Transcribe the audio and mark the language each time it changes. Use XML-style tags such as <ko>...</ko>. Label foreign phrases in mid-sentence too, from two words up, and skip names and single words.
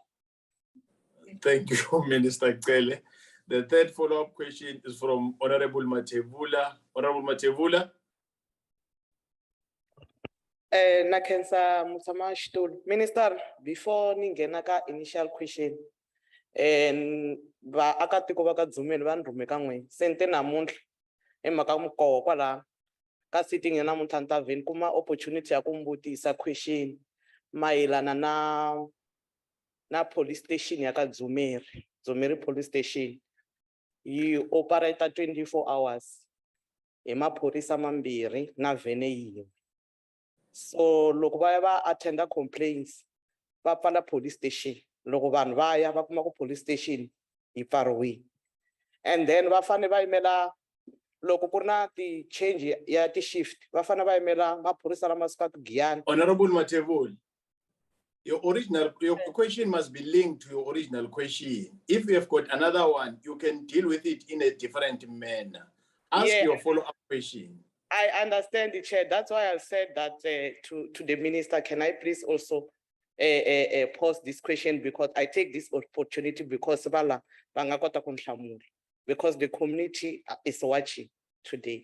<en>Thank you, Minister Kele. The third follow-up question is from Honorable Matevula. Honorable Matevula.</en> <ts>Nakensa Musamashtul.</ts> <en>Minister, before</en> <ts>Ningenaka</ts> <en>initial question, and</en> <ts>akatiko bakadzumeni vanhu mekamwe sente namuntlha emhakamukoho kwala ka sitting ya namuntlha ni ta vheni kuma opportunity ya ku mbutisa question mayelana na</ts> <en>police station</en> <ts>ya ka Dzumeri</ts> <en>police station</en> <ts>yi operate 24 hours hi maphorisa mambirhi na vhene yin'we. So loko va ya va attenda complaints va pfala</ts> <en>police station,</en> <ts>loko vanhu va ya va kuma ku</ts> <en>police station</en> <ts>yi pfariwile, and then va fane va yimela loko ku ri na ti change ya ti shift va fane va yimela maphorisa lama sukaka Giyani.</ts> <en>Honorable Matevula, your question must be linked to your original question. If you have got another one, you can deal with it in a different manner. Ask your follow-up question. I understand the chair. That's why I said that to the minister, can I please also pose this question, because I take this opportunity because the community is watching today.</en>